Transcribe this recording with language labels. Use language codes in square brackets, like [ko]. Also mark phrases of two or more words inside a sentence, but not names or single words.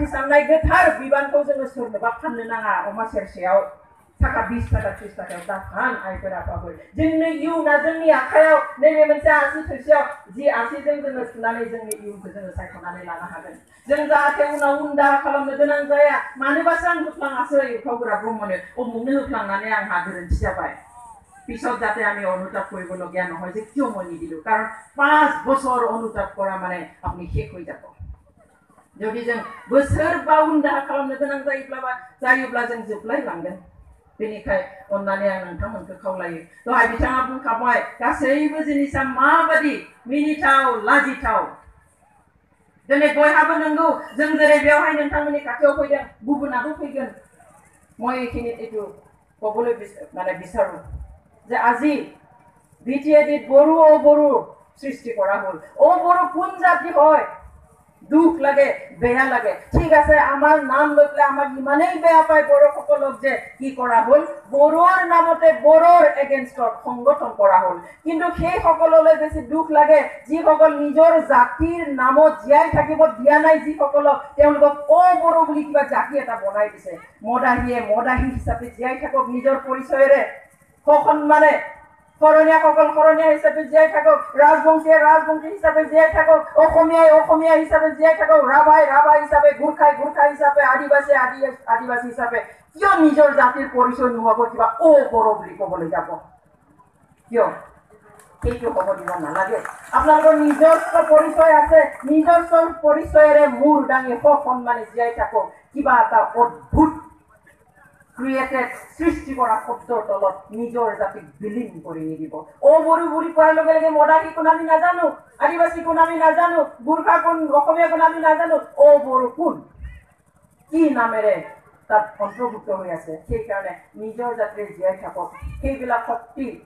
[brx] साननाय गोथार बिबानखौ जोङो सोरनोबा फाननो नाङा अमा सेरसेयाव थाखा 20 थाखा 30 थाखायाव दाफान आइफोर आफाफोर जोंनि इयुना जोंनि आखायाव नैबे मोनसे आसि थोरसियाव जि आसिजों जोङो सुनानै जोंनि इयुनखौ जोङो सायख'नानै लानो हागोन जों जाहाथे उनाव उनदाहा खालामनो गोनां जाया मानोबासो आं होफ्लाङासै उर्खावगोरा ब्रह्मनो অমুকनो होफ्लांनानै आंहा गोरोन्थि जाबाय [as] পিছত যাতে আমি অনুতাপ কৰিবলগীয়া নহয় যে কিয় মই নিদিলো কাৰণ 5 বছৰ অনুতাপ কৰা মানে আপনি শেষ হৈ যাব [brx] যদি जों बोसोरबा उनदाहा खालामनो गोनां जायोब्ला जों जोबलाय लांगोन बेनिखाय अन्नानै आं नोंथांमोनखौ खावलायो दहाय बिथाङा बुंखाबाय गासैबो जिनिसा माबादि मिनिथाव लाजिथाव दिनै बयहाबो नंगौ जों जेरै बेवहाय नोंथांमोननि खाथियाव फैदों गुबुनाबो फैगोन [as] মই এইখিনি এইটো ক'বলৈ মানে বিচাৰো যে আজি বিটিএডিত বড়ো ও বড়ো সৃষ্টি কৰা হ'ল ও বড়ো কোন জাতি হয় দুখ লাগে বেয়া লাগে ঠিক আছে আমাৰ নাম লৈ পেলাই আমাক ইমানেই বেয়া পায় বড়ো সকলক যে কি কৰা হ'ল বড়োৰ নামতে বড়োৰ এগেইনষ্টত সংগঠন কৰা হ'ল কিন্তু সেই সকললৈ বেছি দুখ লাগে যিসকল নিজৰ জাতিৰ নামত জীয়াই থাকিব দিয়া নাই যিসকলক তেওঁলোকক অ বড়ো বুলি কিবা জাতি এটা বনাই দিছে মদাহী হিচাপে জীয়াই থাকক নিজৰ পৰিচয়েৰে সন্মানে [brx] खरनिया सकल खरनिया हिसाबै जियाय थागौ राजबंशी हिसाबै जियाय थागौ अखमिया हिसाबै जियाय थागौ राभा हिसाबै गुरखा हिसाबै आदिबासी हिसाबै [as] किय নিজৰ জাতিৰ পৰিচয় নোহোৱাকৈ কিবা বৰ বুলি ক'বলৈ যাব কিয় সেইটো হ'ব দিব নালাগে আপোনালোকৰ নিজস্ব পৰিচয় আছে নিজস্ব পৰিচয়েৰে মূৰ দাঙি সন্মানে জীয়াই থাকক কিবা এটা অদ্ভুত ক্ৰিয়েটেড সৃষ্টি কৰা শব্দৰ তলত নিজৰ জাতিক বিলীন কৰি নিদিব বড়ো বুলি কোৱাৰ লগে লগে মদাহী কোন আমি নাজানো আদিবাসী কোন আমি নাজানো গুৰখা কোন অসমীয়া কোন আমি নাজানো বড়ো কোন কি নামেৰে তাত অন্তৰ্ভুক্ত হৈ আছে সেইকাৰণে নিজৰ জাতিৰে জীয়াই থাকক সেইবিলাক শক্তি